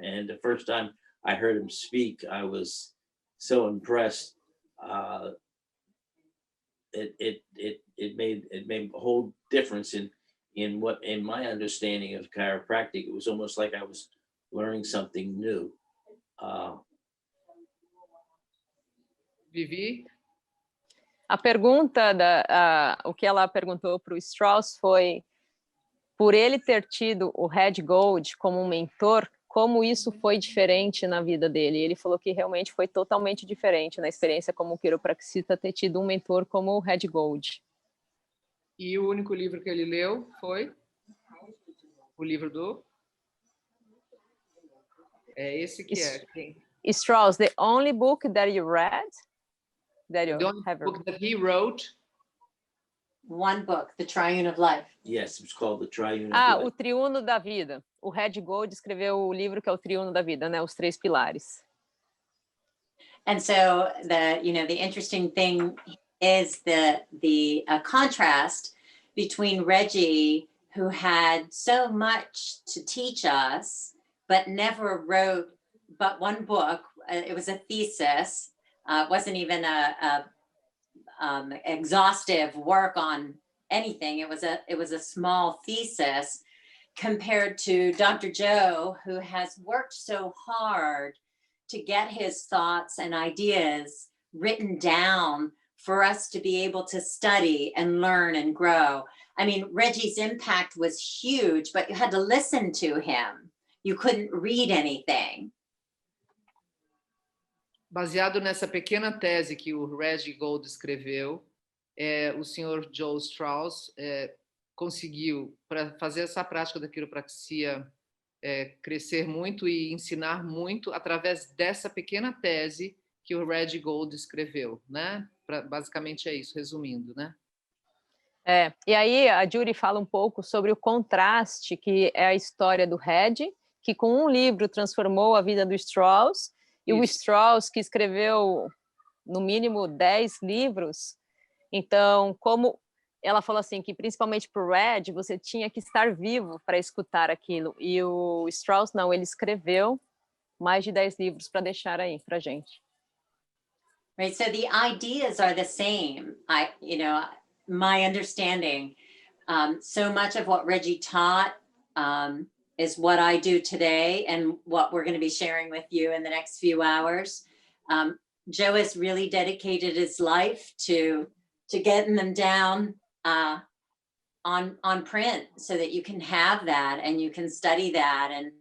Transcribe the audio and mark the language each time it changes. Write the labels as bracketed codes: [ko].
[en] And the first time I heard him speak, I was so impressed. It made a whole difference in my understanding of chiropractic. It was almost like I was learning something new. Vivi? [pt] A pergunta, o que ela perguntou para o Strauss foi, por ele ter tido o Red Gold como um mentor, como isso foi diferente na vida dele. Ele falou que realmente foi totalmente diferente na experiência como quiropraxista ter tido um mentor como o Red Gold. E o único livro que ele leu foi o livro do... É esse que [en] Strauss, the only book that you read? That you the only have book that he wrote. One book, The Triune of Life. Yes, it was called The Triune of Life. [pt] O Triuno da Vida. O Red Gold escreveu o livro que é o Triuno da Vida, né? Os 3 pilares. [en] And so the interesting thing is the contrast between Reggie, who had so much to teach us, but never wrote but one book. It was a thesis. It wasn't even a exhaustive work on anything. It was a small thesis, compared to Dr. Joe, who has worked so hard to get his thoughts and ideas written down for us to be able to study and learn and grow. I mean, Reggie's impact was huge, but you had to listen to him. You couldn't read anything. [pt] Baseado nessa pequena tese que o Reggie Gold escreveu, o senhor Joe Strauss conseguiu, para fazer essa prática da quiropraxia crescer muito e ensinar muito através dessa pequena tese que o Reggie Gold escreveu, né? Basicamente é isso, resumindo, né? E aí a Judy fala um pouco sobre o contraste que é a história do Red, que com um livro transformou a vida do Strauss, e o Strauss, que escreveu no mínimo 10 livros. Então, como ela falou assim, que principalmente para o Red, você tinha que estar vivo para escutar aquilo. E o Strauss, não, ele escreveu mais de 10 livros para deixar aí para gente. [en] Right, so the ideas are the same. My understanding, so much of what Reggie taught is what I do today and what we're going to be sharing with you in the next few hours. Joe has really dedicated his life to getting them down on print so that you can have that and you can study that.